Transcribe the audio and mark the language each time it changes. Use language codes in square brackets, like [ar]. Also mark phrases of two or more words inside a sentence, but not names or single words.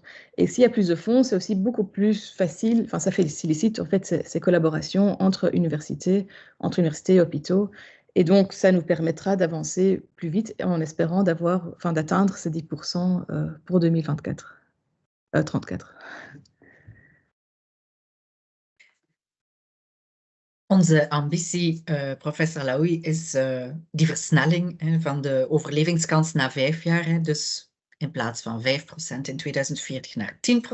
[fr] Et s'il y a plus de fonds, c'est aussi beaucoup plus facile, enfin, ça facilite en fait ces collaborations entre universités et hôpitaux. Et donc, ça nous permettra d'avancer plus vite en espérant d'atteindre ces 10% pour 2034. [nl] Onze ambitie, professor Laoui, is die versnelling van de overlevingskans na 5 jaar. Dus in plaats van 5% in 2040 naar 10%.